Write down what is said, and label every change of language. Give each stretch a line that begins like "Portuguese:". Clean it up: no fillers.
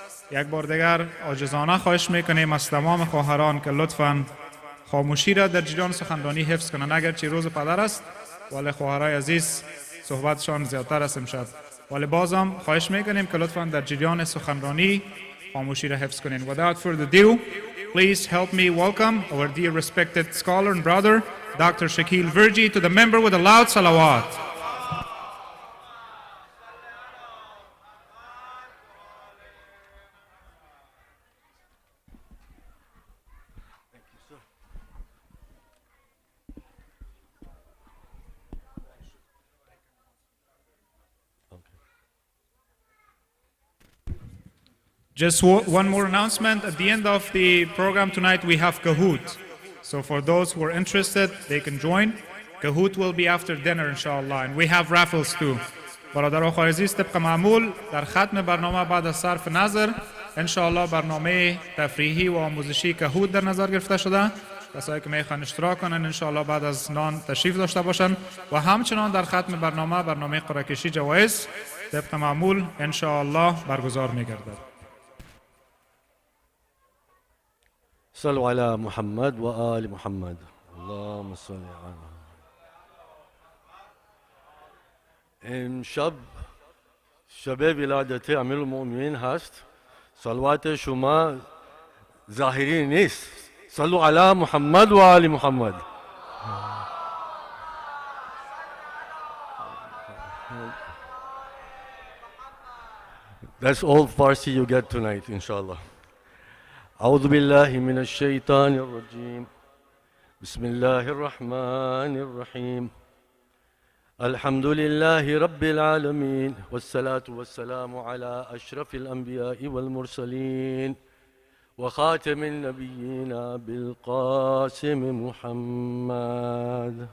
Persian: یک بار دیگر عاجزانه خواهش میکنیم از تمام خواهران که لطفاً خاموشی را در جریان سخنرانی حفظ کنند. اگرچه روز پدر است ولی خواهرای عزیز صحبتشان زیادتر است امشب، ولی بازم خواهش میکنیم که لطفاً در جریان سخنرانی خاموشی را حفظ کنین.
English: Without further ado, please help me welcome our dear respected scholar and brother Dr. Shakil Virjee to the member with a loud salawat. Just one more announcement. At the end of the program tonight, we have Kahoot. So for those who are interested, they can join. Kahoot will be after dinner, inshallah. And we have raffles too.
Persian: برادر و خواهر عزیز، طبق معمول در ختم برنامه بعد از صرف نظر انشاءالله برنامه تفریحی و آموزشی کهوت در نظر گرفته شده. کسایی که میخوان اشتراک کنن انشاءالله بعد از نان تشریف داشته باشن و همچنان در ختم برنامه قرعه کشی جوایز طبق معمول انشاءالله برگزار میگردد.
Arabic: صلوا على محمد وآل محمد. اللهم صل على.
Persian: امشب شب ولادت امیر المؤمنین هست. صلوات شما ظاهری نیست.
Arabic: صلوا على محمد وآل محمد.
English: That's all Farsi you get tonight, inshallah.
Arabic: أعوذ بالله من الشيطان الرجيم. بسم الله الرحمن الرحيم. الحمد لله رب العالمين والصلاة والسلام على أشرف الأنبياء والمرسلين وخاتم النبيين بالقاسم محمد.